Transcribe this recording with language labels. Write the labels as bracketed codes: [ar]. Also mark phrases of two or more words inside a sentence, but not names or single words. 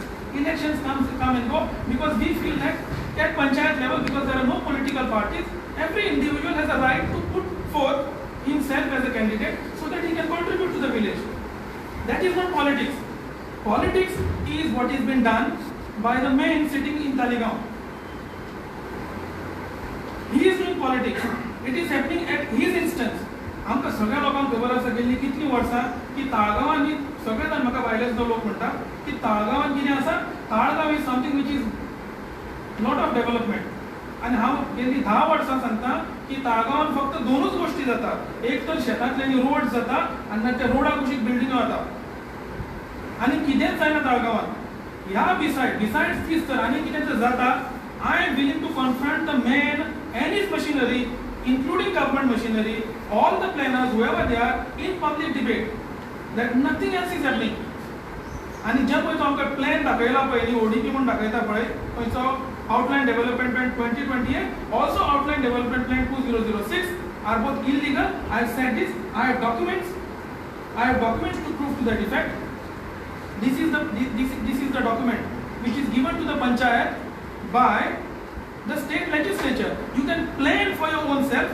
[en] Elections come and go because we feel that at panchayat level, because there are no political parties, every individual has a right to put forth himself as a candidate so that he can contribute to the village. That is not politics. Politics is what is been done by the man sitting in Talegaon. He is doing politics. It is happening at his instance. [kok] आमकां सगळ्या लोकांक खबर आसा गेल्ली कितलीं वर्सां की ताळगांवान सगळे जाण म्हाका भायले सुद्दां लोक म्हणटा की ताळगांवान कितें आसा [en] Taleigao is something which is lot of development. [kok] आणि हांव गेली 10 वर्सां सांगता की ताळगांवान फक्त दोनूच गोष्टी जातात. एक तर शेतांतल्यानी रोड जाता आनी त्या रोडा कुशीक बिल्डिंगो जाता आनी कितेंच जायना ताळगांवान. ह्या [en] besides this [kok] तर आनी कितें तर जाता. [en] I am willing to confront the man and his machinery including government machinery, all the planners, whoever they are, in public debate, that nothing else is happening. [kok] आणि जे पळय तो आमकां प्लॅन दाखयला पळय न्ही, ODP म्हणून दाखयता पळय, खंयचो [en] Outline Development Plan 2028, also Outline Development Plan 2006 are both illegal. I have said this. I have documents to prove to that effect. This is the document which is given to the panchayat by the state legislature. You can plan for your own self.